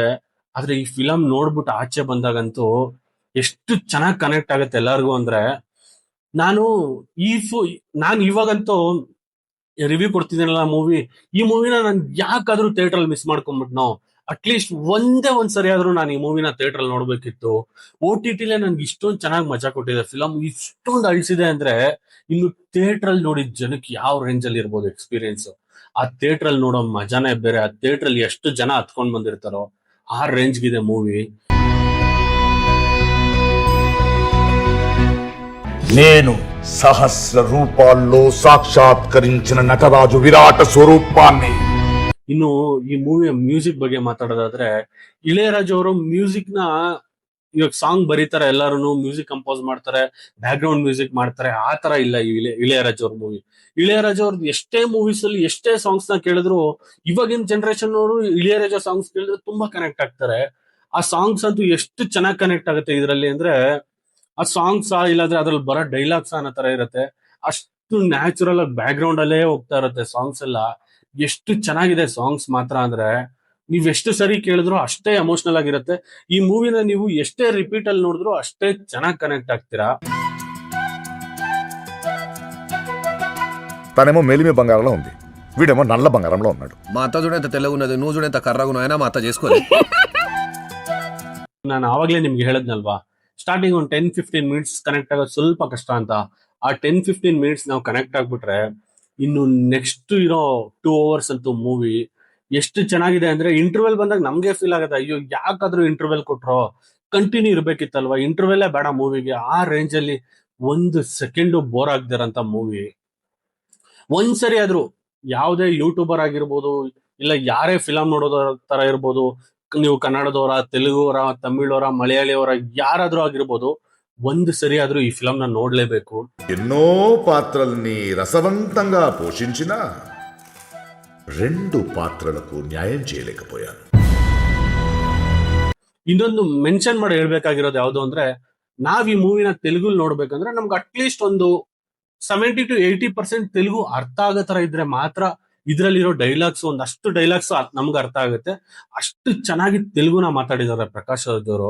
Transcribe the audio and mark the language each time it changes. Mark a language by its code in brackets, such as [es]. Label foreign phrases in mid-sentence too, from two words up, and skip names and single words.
[kn] ಆದ್ರೆ ಈ ಫಿಲಂ ನೋಡ್ಬಿಟ್ಟು ಆಚೆ ಬಂದಾಗಂತೂ ಎಷ್ಟು ಚೆನ್ನಾಗಿ ಕನೆಕ್ಟ್ ಆಗುತ್ತೆ ಎಲ್ಲರಿಗೂ ಅಂದ್ರೆ, ನಾನು ನಾನು ಇವಾಗಂತೂ ರಿವ್ಯೂ ಕೊಡ್ತಿದ್ದೀನಲ್ಲ ಈ ಮೂವಿನ ನಾನು ಯಾಕಾದ್ರೂ ಥಿಯೇಟರ್ ಅಲ್ಲಿ ಮಿಸ್ ಮಾಡ್ಕೊಂಡ್ಬಿಟ್ನೋ, [en] at least [kn] ಒಂದೇ ಒಂದ್ ಸರಿ ಆದ್ರೂ ನಾನು ಈ ಮೂವಿನ ಥಿಯೇಟರ್ ಅಲ್ಲಿ ನೋಡ್ಬೇಕಿತ್ತು. OTT ನನ್ಗೆ ಇಷ್ಟೊಂದು ಚೆನ್ನಾಗಿ ಮಜಾ ಕೊಟ್ಟಿದೆ, ಫಿಲಂ ಇಷ್ಟೊಂದು ಅಳಿಸಿದೆ ಅಂದ್ರೆ ಇನ್ನು ಥಿಯೇಟರ್ ಅಲ್ಲಿ ನೋಡಿದ ಜನಕ್ಕೆ ಯಾವ ರೇಂಜ್ ಅಲ್ಲಿ ಇರ್ಬೋದು ಎಕ್ಸ್ಪೀರಿಯನ್ಸ್. ಆ ಥಿಯೇಟರ್ ಅಲ್ಲಿ ನೋಡೋ ಮಜಾನೇ ಬೇರೆ, ಆ ಥಿಯೇಟರ್ ಅಲ್ಲಿ ಎಷ್ಟು ಜನ ಹತ್ಕೊಂಡ್ ಬಂದಿರ್ತಾರೋ ಆ ರೇಂಜ್ಗಿದೆ ಮೂವಿ. [te] నేను సహస్ర రూపాల్లో సాక్షాత్కరించిన నటరాజు విరాట స్వరూపాన్ని. [kn] ಇನ್ನು ಈ ಮೂವಿಯ ಮ್ಯೂಸಿಕ್ ಬಗ್ಗೆ ಮಾತಾಡೋದಾದ್ರೆ, ಇಳೆಯರಾಜು ಅವರು ಮ್ಯೂಸಿಕ್ ನ ಇವಾಗ ಸಾಂಗ್ ಬರೀತಾರೆ, ಎಲ್ಲಾರು [en] music compose [kn] ಮಾಡ್ತಾರೆ, [en] back ground music [kn] ಮಾಡ್ತಾರೆ, ಆ ತರ ಇಲ್ಲ ಈ ಇಳೆಯರಾಜು ಅವ್ರ ಮೂವಿ. ಇಳೆಯರಾಜು ಅವ್ರದ್ದು ಎಷ್ಟೇ ಮೂವೀಸ್ ಅಲ್ಲಿ ಎಷ್ಟೇ ಸಾಂಗ್ಸ್ ನ ಕೇಳಿದ್ರು, ಇವಾಗಿನ ಜನರೇಷನ್ ಅವರು ಇಳೆಯರಾಜು ಸಾಂಗ್ಸ್ ಕೇಳಿದ್ರೆ ತುಂಬಾ ಕನೆಕ್ಟ್ ಆಗ್ತಾರೆ. ಆ ಸಾಂಗ್ಸ್ ಅಂತೂ ಎಷ್ಟು ಚೆನ್ನಾಗಿ ಕನೆಕ್ಟ್ ಆಗುತ್ತೆ ಇದರಲ್ಲಿ ಅಂದ್ರೆ, ಆ ಸಾಂಗ್ಸ್ ಇಲ್ಲಾಂದ್ರೆ ಅದ್ರಲ್ಲಿ ಬರೋ ಡೈಲಾಗ್ಸ್ ಅನ್ನೋ ತರ ಇರುತ್ತೆ, ಅಷ್ಟು ನ್ಯಾಚುರಲ್ ಆಗಿ [en] back ground [kn] ಅಲ್ಲೇ ಹೋಗ್ತಾ ಇರುತ್ತೆ ಸಾಂಗ್ಸ್ ಎಲ್ಲ. ಎಷ್ಟು ಚೆನ್ನಾಗಿದೆ ಸಾಂಗ್ಸ್ ಮಾತ್ರ ಅಂದ್ರೆ ನೀವ್ ಎಷ್ಟು ಸರಿ ಕೇಳಿದ್ರು ಅಷ್ಟೇ ಎಮೋಷನಲ್ ಆಗಿರುತ್ತೆ. ಈ ಮೂವಿನ ನೀವು ಎಷ್ಟೇ ರಿಪೀಟ್ ಅಲ್ಲಿ ನೋಡಿದ್ರು ಅಷ್ಟೇ ಚೆನ್ನಾಗಿ కనెక్ట్ ಆಗ್ತೀರಾ. [te] తనేమో మేలిమి బంగారంలో ఉంది, వీడేమో నల్ల బంగారంలో ఉన్నాడు. మా అత్త చూడంత తెల్లగున్నది, నువ్వు చూడంత కర్రగును అయినా మా అత్త చేసుకోలే. [kn] ನಾನು ಆವಾಗಲೇ ನಿಮ್ಗೆ ಹೇಳದ್ನಲ್ವಾ, ಸ್ಟಾರ್ಟಿಂಗ್ ಒಂದು 10-15 [en] minutes connect [kn] ಆಗೋದು ಸ್ವಲ್ಪ ಕಷ್ಟ ಅಂತ. ಆ 10-15 ಮಿನಿಟ್ಸ್ ನಾವು ಕನೆಕ್ಟ್ ಆಗ್ಬಿಟ್ರೆ ಇನ್ನು ನೆಕ್ಸ್ಟ್ ಇರೋ 2 ಅವರ್ಸ್ ಅಂತೂ ಮೂವಿ ಎಷ್ಟು ಚೆನ್ನಾಗಿದೆ ಅಂದ್ರೆ, ಇಂಟರ್ವೆಲ್ ಬಂದಾಗ ನಮ್ಗೆ ಫೀಲ್ ಆಗುತ್ತೆ, ಅಯ್ಯೋ ಯಾಕಾದ್ರೂ ಇಂಟರ್ವೆಲ್ ಕೊಟ್ರೋ, ಕಂಟಿನ್ಯೂ ಇರ್ಬೇಕಿತ್ತಲ್ವಾ, ಇಂಟರ್ವೆಲ್ಲೇ ಬೇಡ ಮೂವಿಗೆ. ಆ ರೇಂಜ್ ಅಲ್ಲಿ 1 [en] second bore [kn] ಆಗದಿರಂತ ಮೂವಿ. ಒಂದ್ಸರಿ ಆದ್ರೂ ಯಾವುದೇ ಯೂಟ್ಯೂಬರ್ ಆಗಿರ್ಬೋದು, ಇಲ್ಲ ಯಾರೇ ಫಿಲಂ ನೋಡೋದ ತರ ಇರ್ಬೋದು, ನೀವು ಕನ್ನಡದವರ, ತೆಲುಗುವರ, ತಮಿಳವರ, ಮಲಯಾಳಿಯವರ ಯಾರಾದ್ರೂ ಆಗಿರ್ಬೋದು, ಒಂದು ಸರಿ ಆದ್ರೂ ಈ ಫಿಲಂನ ನೋಡ್ಲೇಬೇಕು. [te] ఎన్నో పాత్రల్ని రసవంతంగా పోషించిన 2 పాత్రలకు న్యాయం చేయలేకపోయాను. [kn] ಇನ್ನೊಂದು ಮೆನ್ಷನ್ ಮಾಡಿ ಹೇಳ್ಬೇಕಾಗಿರೋದು ಯಾವ್ದು ಅಂದ್ರೆ, ನಾವ್ ಈ ಮೂವಿನ ತೆಲುಗುಲ್ ನೋಡ್ಬೇಕಂದ್ರೆ ನಮ್ಗೆ [en] at least [kn] ಒಂದು 70-80% ತೆಲುಗು ಅರ್ಥ ಆಗೋ ತರ ಇದ್ರೆ ಮಾತ್ರ ಇದ್ರಲ್ಲಿರೋ ಡೈಲಾಗ್ಸ್, ಒಂದಷ್ಟು ಡೈಲಾಗ್ಸ್ ನಮ್ಗೆ ಅರ್ಥ ಆಗುತ್ತೆ. ಅಷ್ಟು ಚೆನ್ನಾಗಿ ತೆಲುಗುನ ಮಾತಾಡಿದ್ದಾರೆ ಪ್ರಕಾಶ್ ರಾಜ್ ಅವರು.